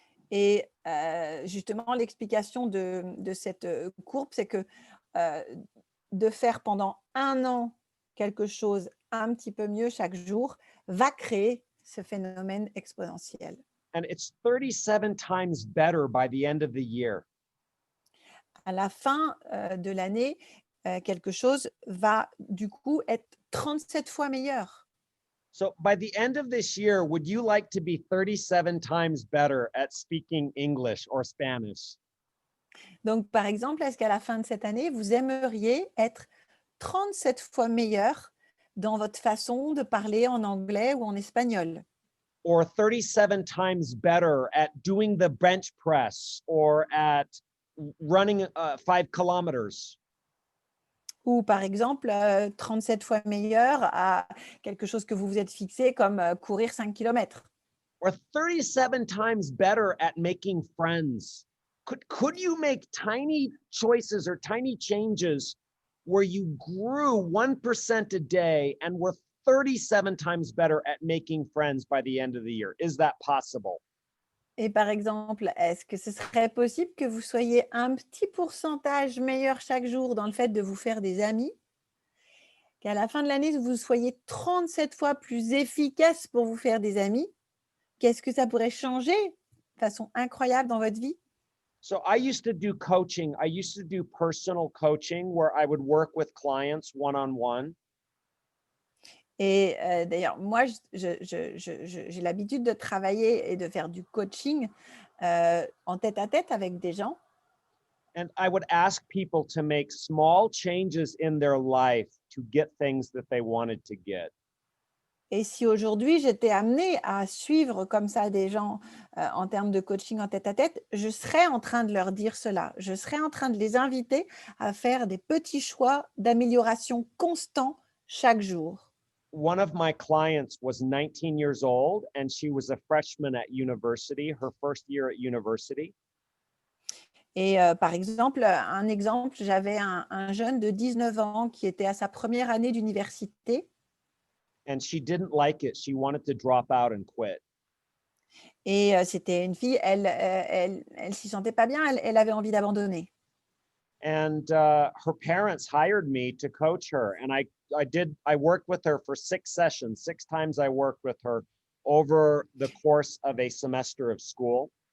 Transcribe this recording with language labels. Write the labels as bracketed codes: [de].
[fr] Et justement, l'explication de cette courbe, c'est que de faire pendant 1 an quelque chose un petit peu mieux chaque jour va créer ce phénomène exponentiel. [en] And it's 37 times better by the end of the year. [fr] À la fin de l'année, quelque chose va du coup être 37 fois meilleur. [en] So by the end of this year, would you like to be 37 times better at speaking English or Spanish? [fr] Donc, par exemple, est-ce qu'à la fin de cette année, vous aimeriez être 37 fois meilleur dans votre façon de parler en anglais ou en espagnol? [en] Or 37 times better at doing the bench press or at running 5 kilometers? [fr] Ou par exemple, 37 fois meilleur à quelque chose que vous vous êtes fixé comme courir 5 kilomètres. [en] Or 37 times better at making friends? Could you make tiny choices or tiny changes where you grew 1% a day and were 37 times better at making friends by the end of the year? Is that possible? [fr] Et par exemple, est-ce que ce serait possible que vous soyez un petit pourcentage meilleur chaque jour dans le fait de vous faire des amis? Qu'à la fin de l'année, vous soyez 37 fois plus efficace pour vous faire des amis? Qu'est-ce que ça pourrait changer de façon incroyable dans votre vie? [en] So I used to do coaching. I used to do personal coaching where I would work with clients one-on-one. [fr] Et d'ailleurs, moi, j'ai l'habitude de travailler et de faire du coaching en tête-à-tête avec des gens. [en] And I would ask people to make small changes in their life to get things that they wanted to get. [fr] Et si aujourd'hui j'étais amenée à suivre comme ça des gens en termes de coaching en tête-à-tête, je serais en train de leur dire cela. Je serais en train de les inviter à faire des petits choix d'amélioration constants chaque jour. [en] One of my clients was 19 years old and she was a freshman at university, her first year at university. [fr] Et par exemple, un exemple, j'avais un jeune de 19 ans qui était à sa première année d'université [en] And she didn't like it. She wanted to drop out and quit. [fr] et c'était une fille, elle s'y sentait pas bien, elle avait envie d'abandonner. [en] And her parents hired me to coach her. And I worked with her for 6 sessions. 6 times I worked with her over the course of a semester of school.